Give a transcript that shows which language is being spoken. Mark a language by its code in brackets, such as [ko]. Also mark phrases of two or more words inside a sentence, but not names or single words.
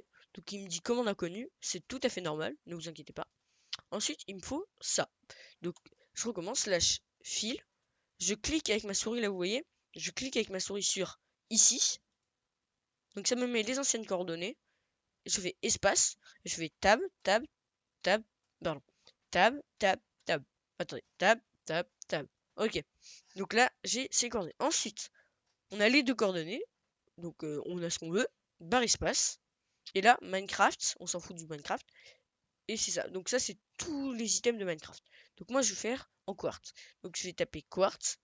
[fr] Donc il me dit commande inconnue. C'est tout à fait normal, ne vous inquiétez pas. Ensuite, il me faut ça. Donc je recommence, /file. Je clique avec ma souris, là vous voyez. Je clique avec ma souris sur ici. Donc ça me met les anciennes coordonnées. Je fais espace. Je fais tab, tab, tab, pardon. Tab, tab, tab. Attendez, tab, tab, tab. Ok. Donc là, j'ai ces coordonnées. Ensuite, on a les deux coordonnées. Donc on a ce qu'on veut. Barre espace. Et là, Minecraft. On s'en fout du Minecraft. Et c'est ça. Donc ça, c'est tous les items de Minecraft. Donc moi, je vais faire en quartz. Donc je vais taper quartz.